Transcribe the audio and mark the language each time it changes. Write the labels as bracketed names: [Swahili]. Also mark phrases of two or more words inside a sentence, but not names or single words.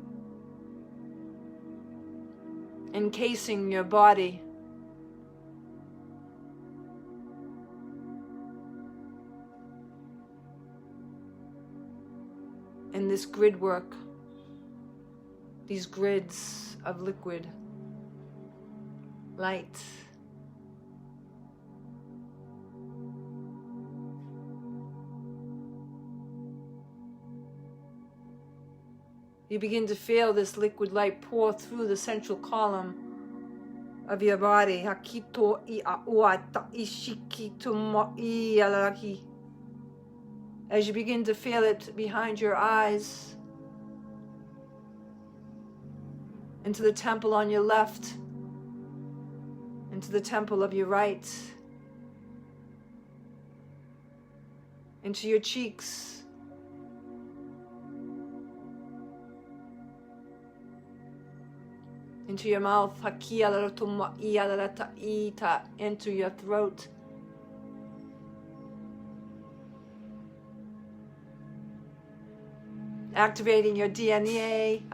[English] encasing your body, in this grid work, these grids of liquid light. You begin to feel this liquid light pour through the central column of your body. Hakito I auata ishikito mo I alaraki. As you begin to feel it behind your eyes, into the temple on your left, into the temple of your right, into your cheeks, into your mouth, into your throat, activating your DNA,